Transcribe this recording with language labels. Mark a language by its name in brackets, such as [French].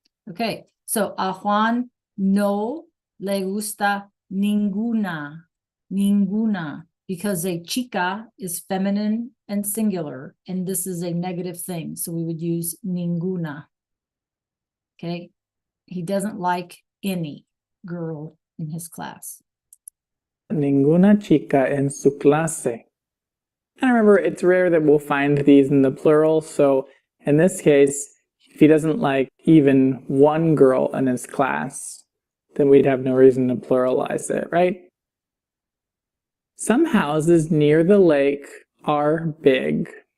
[English] Okay, so [Spanish] a Juan no le gusta ninguna, ninguna, [English] because a chica is feminine and singular, and this is a negative thing. So we would use ninguna. Okay, he doesn't like any girl in his class. [Spanish] Ninguna chica en su clase. [English] And remember, it's rare that we'll find these in the plural, so in this case, if he doesn't like even one girl in his class, then we'd have no reason to pluralize it, right? Some houses near the lake are big.